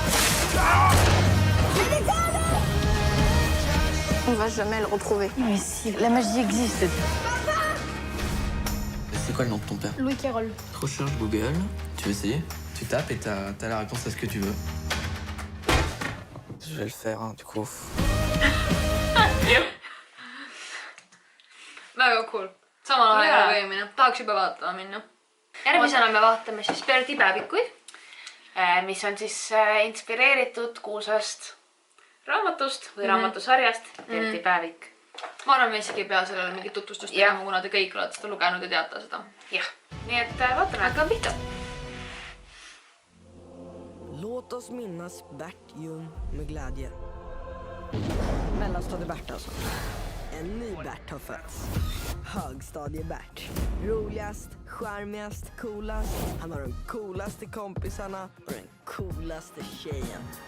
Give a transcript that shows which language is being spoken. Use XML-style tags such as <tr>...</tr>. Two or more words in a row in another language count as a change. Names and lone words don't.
<fr>On va jamais le retrouver. Mais si, la magie existe. C'est quoi le nom de ton père? Louis Carroll. Recherche Google. Tu veux essayer? Tu tapes et t'as la réponse à ce que tu veux. Je vais le faire, hein, du coup.</fr> <et>Väga cool. Samal ajal kui eelmine. Tahaks juba vaatama minna. Järgmisena me vaatame siis Berti päevikuid. Mis on siis inspireeritud kuulsast raamatust või raamatusarjast Berti päevik. Ma arvan, me isegi ei pea sellele mingit tutvustust tegema, kuna te kõik olete seda lugenud ja teate seda. Jah, nii et vaatame. Hakkame pihta.</et> <sv>Låt oss minnas Bert Ljung med glädje. Mellanstadie Bert alltså. En ny Bert har fötts. Högstadie Bert. Roligast, charmigast, coolast. Han har de coolaste kompisarna och den coolaste tjejen.</sv>